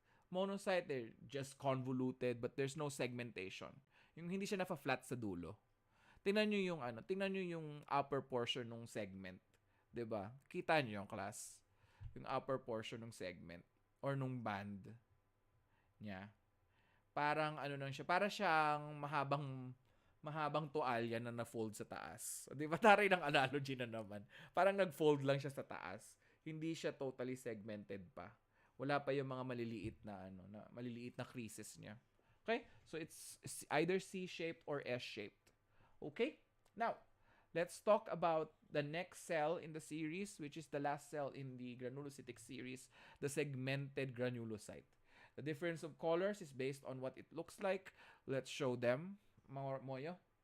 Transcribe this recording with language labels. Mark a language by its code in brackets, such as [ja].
[en] Monocyte, they're just convoluted, but there's no segmentation. [tl] Yung hindi siya na-flat sa dulo. Tingnan nyo yung upper portion ng segment. 'Di ba? Kita nyo yung class. Yung upper portion ng segment or nung band niya. Parang ano lang siya, para siyang mahabang tuwalya na na-fold sa taas. 'Di ba? Taray ng analogy na naman. Parang nag-fold lang siya sa taas. Hindi siya totally segmented pa. Wala pa yung mga maliliit na creases niya. [en] Okay? So it's either C-shaped or S-shaped. Okay? Now, let's talk about the next cell in the series, which is the last cell in the granulocytic series, the segmented granulocyte. The difference of colors is based on what it looks like. Let's show them. Moyo.